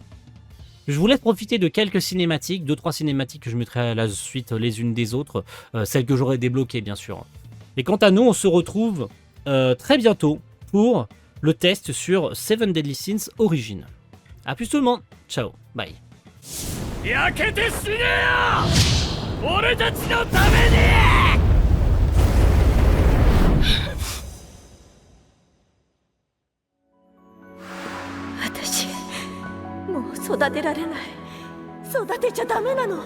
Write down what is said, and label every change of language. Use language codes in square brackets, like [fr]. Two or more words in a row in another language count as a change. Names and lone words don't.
[fr] Je vous laisse profiter de quelques cinématiques, 2-3 cinématiques que je mettrai à la suite les unes des autres, celles que j'aurai débloquées bien sûr. Et quant à nous, on se retrouve très bientôt pour le test sur Seven Deadly Sins Origin. A plus tout le monde, ciao, bye. [ja] 育てられない。育てちゃダメなの。